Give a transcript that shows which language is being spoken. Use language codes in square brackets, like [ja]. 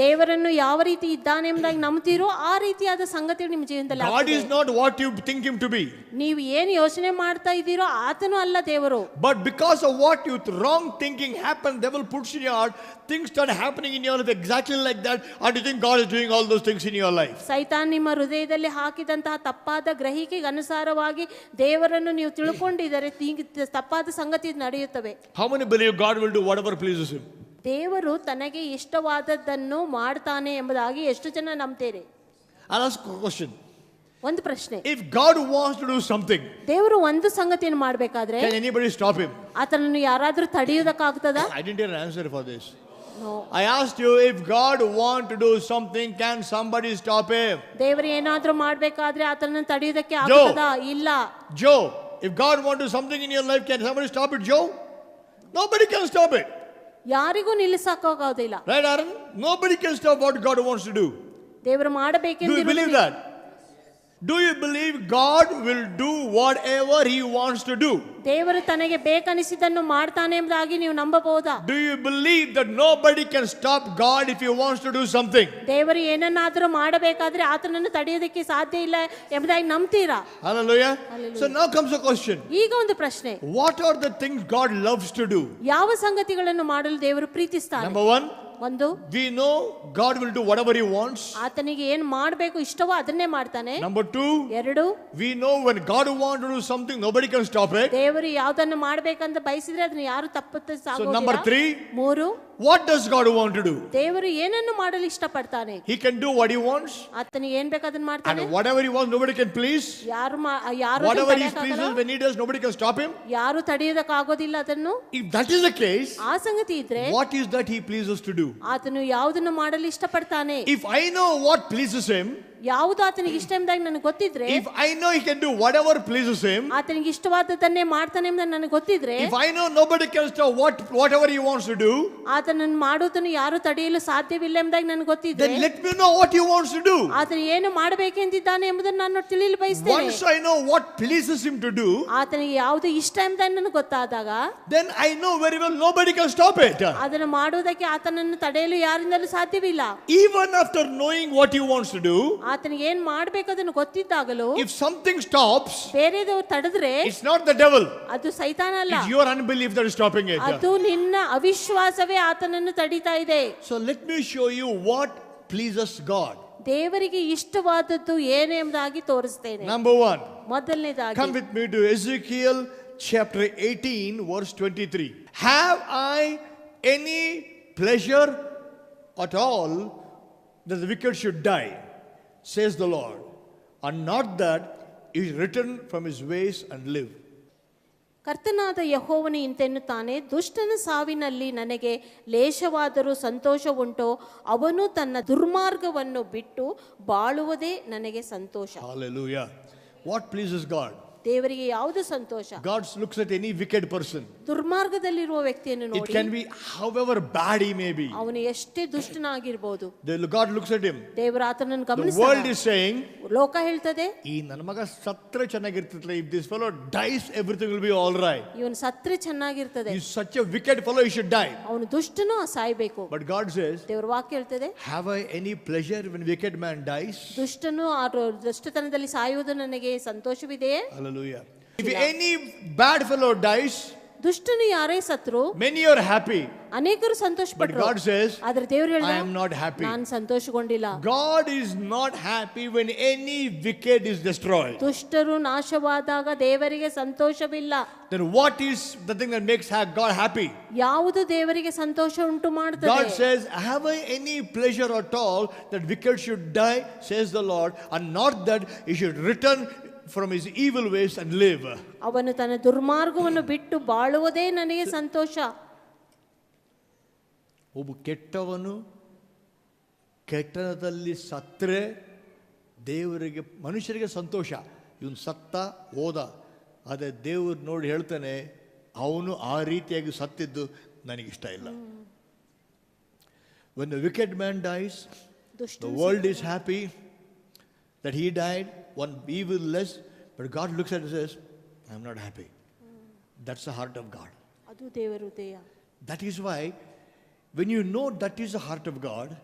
[kn] ದೇವರನ್ನು ಯಾವ ರೀತಿ ಇದ್ದಾನೆ ಎಂಬುದಾಗಿ ನಂಬ್ತೀರೋ ಆ ರೀತಿಯಾದ ಸಂಗತಿಗಳು ನಿಮ್ಮ ಜೀವನದಲ್ಲಿ [en] God [kn] ಆಗ್ತದೆ. [en] is not what you think him to be. [kn] ನೀವು ಏನು ಯೋಚನೆ ಮಾಡ್ತಾ ಇದ್ದೀರೋ ಆತನು ಅಲ್ಲ ದೇವರು. [en] But because of what you wrong thinking happened, devil puts in your heart, things start happening in your life exactly like that, and you think God is doing all those things in your life. [kn] ಸೈತಾನ್ ನಿಮ್ಮ ಹೃದಯದಲ್ಲಿ ಹಾಕಿದಂತಹ ತಪ್ಪಾದ ಗ್ರಹಿಕೆಗೆ ಅನುಸಾರವಾಗಿ ದೇವರನ್ನು ನೀವು ತಿಳ್ಕೊಂಡಿದ್ದರೆ ತಪ್ಪಾದ ಸಂಗತಿ ನಡೆಯುತ್ತವೆ. [en] How many believe God will do whatever pleases him? [kn] ದೇವರು ತನಗೆ ಇಷ್ಟವಾದದ್ದನ್ನು ಮಾಡ್ತಾನೆ ಎಂಬುದಾಗಿ ಎಷ್ಟು ಜನ ನಂಬ್ತೀರಿ? [en] I'll ask a question. [kn] ಒಂದು ಪ್ರಶ್ನೆ. [en] If God wants to do something, [kn] ದೇವರು ಒಂದು ಸಂಗತಿಯನ್ನು ಮಾಡಬೇಕಾದ್ರೆ [en] can anybody stop him? [kn] ಆತನನ್ನು ಯಾರಾದರೂ ತಡೆಯುವುದಕ್ಕಾಗ್ತದಾ? [en] I didn't hear an answer for this. No. I asked you, if God want to do something, can somebody stop him? [kn] ದೇವರು ಏನಾದರೂ ಮಾಡಬೇಕಾದ್ರೆ ಆತನನ್ನು ತಡೆಯುವುದಕ್ಕೆ ಆಗ್ತದಾ? ಇಲ್ಲ. [en] Joe, if God want to do something in your life, can somebody stop it, Joe? Nobody can stop it. [kn] ಯಾರಿಗೂ ನಿಲ್ಲಿಸಕ್ಕಾಗೋದಿಲ್ಲ. [en] Right, Aaron? Nobody can stop what God wants to do. [kn] ದೇವರು [en] Do you [kn] ಮಾಡಬೇಕೆಂದು [en] believe that? Do you believe God will do whatever he wants to do? [kn] ದೇವರು ತನಗೆ ಬೇಕನಿಸಿದ್ದನ್ನು ಮಾಡ್ತಾನೆ ಎಂಬುದಾಗಿ ನೀವು ನಂಬಬಹುದಾ? [en] Do you believe that nobody can stop God if he wants to do something? [kn] ದೇವರು ಏನನ್ನಾದರೂ ಮಾಡಬೇಕಾದ್ರೆ ಆತನನ್ನು ತಡೆಯೋದಕ್ಕೆ ಸಾಧ್ಯ ಇಲ್ಲ ಎಂಬುದಾಗಿ ನಂಬ್ತೀರಾ? [en] Hallelujah. Hallelujah. So now comes a question. [kn] ಈಗ ಒಂದು ಪ್ರಶ್ನೆ. [en] What are the things God loves to do? [kn] ಯಾವ ಸಂಗತಿಗಳನ್ನು ಮಾಡಲು ದೇವರು ಪ್ರೀತಿಸ್ತಾನೆ? [en] Number one, [kn] ಒಂದು, [en] we know God will do whatever he wants. [kn] ಆತನಿಗೆ ಏನು ಮಾಡಬೇಕು ಇಷ್ಟವೋ ಅದನ್ನೇ ಮಾಡ್ತಾನೆ. [en] Number two, [kn] ಎರಡು, [en] we know when God wants to do something, nobody can stop it. [kn] ದೇವರು ಯಾವುದನ್ನು ಮಾಡಬೇಕಂತ ಬಯಸಿದ್ರೆ ಅದನ್ನ ಯಾರು ತಪ್ಪಿಸೋದಿಲ್ಲ. [en] So number three, [kn] ಮೂರು, [en] what does God want to do? [kn] ದೇವರು ಏನನ್ನು ಮಾಡಲು ಇಷ್ಟಪಡ್ತಾನೆ? [en] He can do what he wants, [kn] ಆತನಿಗೆ ಏನ್ ಬೇಕು ಅದನ್ನ ಮಾಡ್ತಾನೆ. [en] and whatever he wants, nobody can please. [kn] ಯಾರು [en] Whatever he pleases, when he does, nobody can stop him. [kn] ಯಾರು ತಡೆಯೋದಕ್ಕಾಗೋದಿಲ್ಲ ಅದನ್ನು. [en] If that is the case, [kn] ಆ ಸಂಗತಿ ಇದ್ರೆ [en] what is that he pleases to do? [kn] ಆತನು ಯಾವುದನ್ನು ಮಾಡಲು ಇಷ್ಟಪಡ್ತಾನೆ? [en] If I know what pleases him, [kn] ಯಾವುದು ಆತನಿಗೆ ಇಷ್ಟ ಎಂಬುದಾಗಿ ನನಗೆ ಗೊತ್ತಿದ್ರೆ, [en] if I know he can do whatever pleases him, [kn] ಆತನಿಗೆ ಇಷ್ಟವಾದದ್ದನ್ನೇ ಮಾಡ್ತಾನೆ ಎಂಬುದಾಗಿ ನನಗೆ ಗೊತ್ತಿದ್ರೆ, [en] if I know nobody can stop whatever he wants to do, [kn] ಆತನನ್ನು ಮಾಡುವುದನ್ನು ಯಾರು ತಡೆಯಲು ಸಾಧ್ಯವಿಲ್ಲ ಎಂಬುದಾಗಿ ನನಗೆ ಗೊತ್ತಿದ್ರೆ, [en] then let me know what he wants to do. [kn] ಆತನು ಏನು ಮಾಡಬೇಕೆಂದಿದ್ದಾನೆ ಎಂಬುದನ್ನು ನಾನು ತಿಳಿಯಲು ಬಯಸ್ತೇನೆ. [en] Once I know what pleases him to do, [kn] ಆತನಿಗೆ ಯಾವುದು ಇಷ್ಟ ಎಂಬುದಾಗಿ ನನಗೆ ಗೊತ್ತಾದಾಗ, [en] then I know very well nobody can stop it. [kn] ಅದನ್ನು ಮಾಡುವುದಕ್ಕೆ ಆತನನ್ನು ತಡೆಯಲು ಯಾರಿಂದಲೂ ಸಾಧ್ಯವಿಲ್ಲ. [en] Even after knowing what he wants to do, [kn] ಆತನಿಗೆ ಏನ್ ಮಾಡ್ಬೇಕು ಅದನ್ನು ಗೊತ್ತಿದ್ದಾಗಲೂ, [en] if something stops, [kn] ಬೇರೆದವರು ತಡೆದ್ರೆ, [en] it's not the devil, [kn] ಅದು ಸೈತಾನ ಅಲ್ಲ, [en] it's your unbelief that is stopping it. [kn] ಅದು ನಿನ್ನ ಅವಿಶ್ವಾಸವೇ ಆತನನ್ನು ತಡೀತಾ ಇದೆ. [en] So let me show you what pleases God. [kn] ದೇವರಿಗೆ ಇಷ್ಟವಾದದ್ದು ಏನು ಎಂಬುದಾಗಿ ತೋರಿಸ್ತೇನೆ. [en] Number one, [kn] ಮೊದಲನೇದಾಗಿ [en] come with me to Ezekiel chapter 18, verse 23. Have I any pleasure at all that the wicked should die, says the Lord, and not that he should return from his ways and live. [kn] ಕರ್ತನಾದ ಯೆಹೋವನು ಇಂತೆನ್ನುತ್ತಾನೆ, ದುಷ್ಟನ ಸಾವಿನಲ್ಲಿ ನನಗೆ ಲೇಷವಾದರೂ ಸಂತೋಷವುಂಟೋ, ಅವನು ತನ್ನ ದುರ್ಮಾರ್ಗವನ್ನು ಬಿಟ್ಟು ಬಾಳುವುದೇ ನನಗೆ ಸಂತೋಷ. [en] Hallelujah. What pleases God? [kn] ದೇವರಿಗೆ ಯಾವುದು ಸಂತೋಷ? [en] God looks at any wicked person. [kn] ದುರ್ಮಾರ್ಗದಲ್ಲಿರುವ ವ್ಯಕ್ತಿಯನ್ನು [en] It [kn] ನೋಡಿ, [en] can be however bad he may be. [kn] ಅವನು ಎಷ್ಟೇ ದುಷ್ಟನಾಗಿರಬಹುದು, [en] God looks at him. [kn] ದೇವರು ಆತನನ್ನು [en] The world [kn] ಗಮನಿಸ್ತಾನೆ. [en] is saying, [kn] ಲೋಕ ಹೇಳ್ತದೆ, ಈ ನನ್ನ ಮಗ ಸತ್ರೆ ಚೆನ್ನಾಗಿರ್ತಿತ್ತಲ್ಲ, [en] if this fellow dies everything will be all right. [kn] ಇವನು ಸತ್ರೆ ಚೆನ್ನಾಗಿರ್ತದೆ, [en] He's such a wicked fellow, he should die. [kn] ಅವನು ದುಷ್ಟನು ಸಾಯ್ಬೇಕು. [en] But God says, [kn] ದೇವರ ವಾಕ್ಯ ಹೇಳ್ತದೆ, [en] have I any pleasure when wicked man dies? [kn] ದುಷ್ಟನು ದುಷ್ಟತನದಲ್ಲಿ ಸಾಯುವುದು ನನಗೆ ಸಂತೋಷವಿದೆಯೇ? [en] Hallelujah. If any bad fellow dies, [kn] ದುಷ್ಟನು ಯಾರೇ ಸತ್ರು [en] many are happy. [kn] ಅನೇಕರು ಸಂತೋಷ [en] But [kn] ಪಟ್ಟರು. [en] God says, [kn] ಆದ್ರೆ ದೇವರು [en] I [kn] ಹೇಳಿದ, [en] am not happy. [kn] ನಾನು ಸಂತೋಷಗೊಂಡಿಲ್ಲ. [en] God is not happy when any wicked is destroyed. [kn] ದುಷ್ಟರು ನಾಶವಾದಾಗ ದೇವರಿಗೆ ಸಂತೋಷವಿಲ್ಲ. [en] Then what is the thing that makes God happy? [kn] ಯಾವುದು ದೇವರಿಗೆ ಸಂತೋಷ ಉಂಟು ಮಾಡುತ್ತದೆ? [en] God says, have I any pleasure at all that wicked should die, says the Lord, and not that he should return from his evil ways and live. [kn] ಅವನು ತನ್ನ ದುರ್ಮಾರ್ಗವನ್ನು ಬಿಟ್ಟು ಬಾಳುವುದೇ ನನಗೆ ಸಂತೋಷ. ಒಬ್ಬ ಕೆಟ್ಟವನು ಕೆಟ್ಟದಲ್ಲಿ ಸತ್ತರೆ ದೇವರಿಗೆ, ಮನುಷ್ಯರಿಗೆ ಸಂತೋಷ, ಇವನು ಸತ್ತ ಹೋದ. ಅದೇ ದೇವರು ನೋಡಿ ಹೇಳ್ತಾನೆ, ಅವನು ಆ ರೀತಿಯಾಗಿ ಸತ್ತಿದ್ದು ನನಗಿಷ್ಟ ಇಲ್ಲ. [en] When the wicked man dies, the world is happy that he died, one evil less, but God looks at it and says, I am not happy. That's the heart of God. [kn] ಅದು ದೇವರ ಹೃದಯ. [en] That is why when you know that is the heart of God,